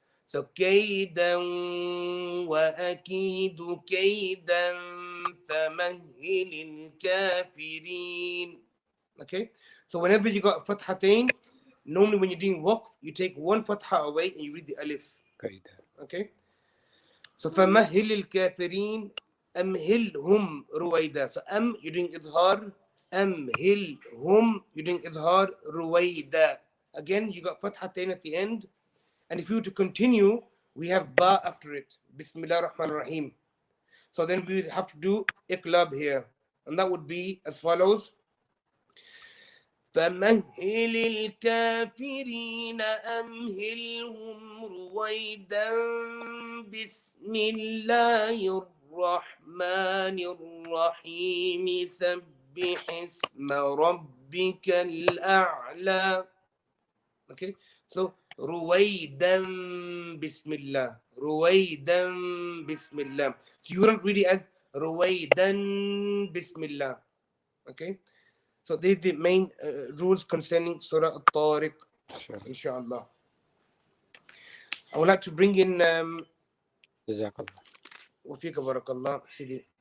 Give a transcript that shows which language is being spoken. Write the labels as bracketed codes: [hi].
[ar] So kaydan wa akidu kaydan famahilil kafirin. Okay. [en] So whenever you got fathatain, normally when you're doing waqf, you take one fatha away and you read the alif. Okay. So [ar] فَمَهِّلِ الْكَافِرِينَ أَمْهِلْهُمْ رُوَيْدًا. [en] So you're doing إظهار. [ar] أَمْهِلْهُمْ, [en] you're doing [ar] إظهار رُوَيْدًا. [en] Again, you got fathatain at the end. And if you were to continue, we have ba after it. [ar] Bismillah ar-Rahman ar-Rahim. [en] So then we would have to do iqlab here. And that would be as follows. [ar] فمهل الكافرين أمهلهم رويدا بسم الله الرحمن الرحيم سبح اسم ربك الأعلى. [en] Okay, so [ar] رويدا بسم الله, رويدا بسم الله. [en] You don't read it as [ar] رويدا بسم الله. [en] Okay. So these are the main rules concerning Surah Al-Tariq, inshallah. I would like to bring in [ar] Jazakallah. Wafika barakallah, Sidi.